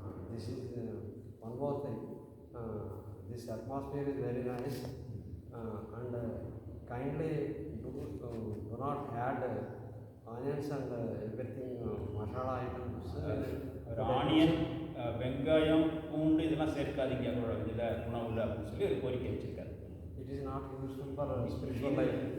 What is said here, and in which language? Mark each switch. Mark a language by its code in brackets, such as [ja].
[en] This is one more thing. This atmosphere is very nice, and kindly do not add onions and everything masala items. [ta] Onion, வெங்காயம், பூண்டு இதெல்லாம் சேர்க்காதீங்க இதில் உணவில் அப்படின்னு சொல்லி ஒரு கோரிக்கை வச்சுருக்காரு. [en] It is not useful for spiritual life.